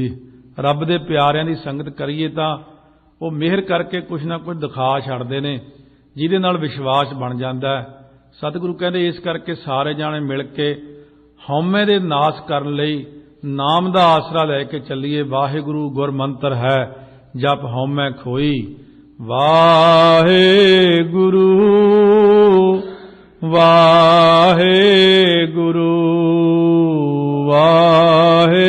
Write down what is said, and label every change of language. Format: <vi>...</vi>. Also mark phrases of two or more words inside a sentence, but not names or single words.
<pa>ਰੱਬ ਦੇ ਪਿਆਰਿਆਂ ਦੀ ਸੰਗਤ ਕਰੀਏ ਤਾਂ ਉਹ ਮਿਹਰ ਕਰਕੇ ਕੁਝ ਨਾ ਕੁਝ ਦਿਖਾ ਛੱਡਦੇ ਨੇ, ਜਿਹਦੇ ਨਾਲ ਵਿਸ਼ਵਾਸ ਬਣ ਜਾਂਦਾ ਹੈ। ਸਤਿਗੁਰੂ ਕਹਿੰਦੇ ਇਸ ਕਰਕੇ ਸਾਰੇ ਜਣੇ ਮਿਲ ਕੇ ਹਉਮੈ ਦੇ ਨਾਸ਼ ਕਰਨ ਲਈ ਨਾਮ ਦਾ ਆਸਰਾ ਲੈਕੇ ਚੱਲੀਏ। ਵਾਹਿਗੁਰੂ ਗੁਰ ਮੰਤ੍ਰ ਹੈ, ਜਪਿ ਹਉਮੈ ਖੋਈ। ਵਾਹਿਗੁਰੂ ਵਾਹਿਗੁਰੂ ਵਾਹਿਗੁਰੂ।</pa>